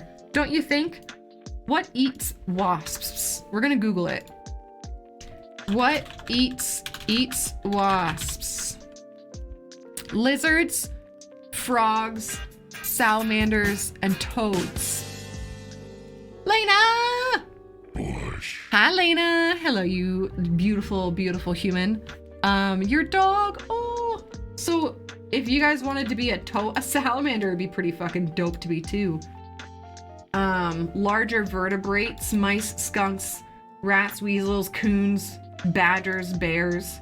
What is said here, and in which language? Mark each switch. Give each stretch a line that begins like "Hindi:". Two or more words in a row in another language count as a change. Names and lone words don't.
English: Don't you think? What eats wasps? We're gonna Google it. What eats wasps? Lizards, frogs, salamanders, and toads. Lena! Hi, Lena. Hello, you beautiful, beautiful human. Your dog. Oh, so if you guys wanted to be a salamander would be pretty fucking dope to be too. Larger vertebrates, mice, skunks, rats, weasels, coons, badgers, bears.